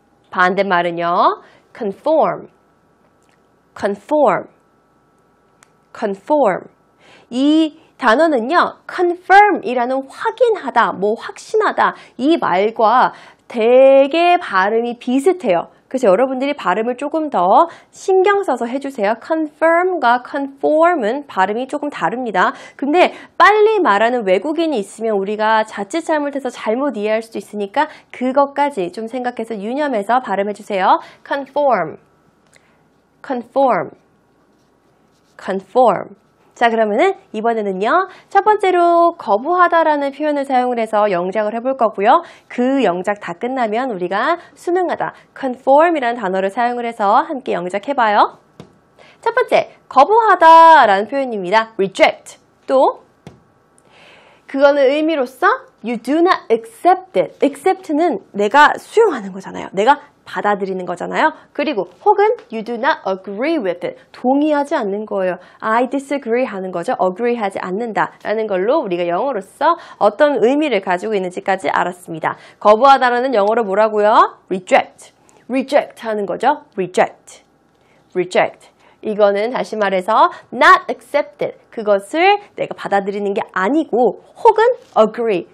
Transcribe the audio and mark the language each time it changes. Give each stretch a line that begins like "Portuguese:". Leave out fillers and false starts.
English: 반대말은요, conform, conform, conform.
Korean: 이 단어는요, confirm이라는 확인하다, 확신하다, 이 말과 되게 발음이 비슷해요. 그래서 여러분들이 발음을 조금 더 신경 써서 해주세요. confirm과 conform은 발음이 조금 다릅니다. 근데 빨리 말하는 외국인이 있으면 우리가 자칫 잘못해서 잘못 이해할 수도 있으니까 그것까지 좀 생각해서 유념해서 발음해주세요.
English: conform, conform, conform.
Korean: 자, 그러면은 이번에는요, 첫 번째로 거부하다라는 표현을 사용을 해서 영작을 해볼 거고요. 그 영작 다 끝나면 우리가 순응하다, conform이라는 단어를 사용을 해서 함께 영작해봐요. 첫 번째, 거부하다라는 표현입니다.
English: reject.
Korean: 또 그거는 의미로서
English: you do not accept it.
Korean: accept는 내가 수용하는 거잖아요. 내가 받아들이는 거잖아요. 그리고 혹은
English: you do not agree with it.
Korean: 동의하지 않는 거예요. I disagree 하는 거죠. agree 하지 않는다 라는 걸로 우리가 영어로서 어떤 의미를 가지고 있는지까지 알았습니다. 거부하다라는 영어로 뭐라고요? reject. reject 하는 거죠. reject. reject. 이거는 다시 말해서
English: not accepted.
Korean: 그것을 내가 받아들이는 게 아니고 혹은 agree.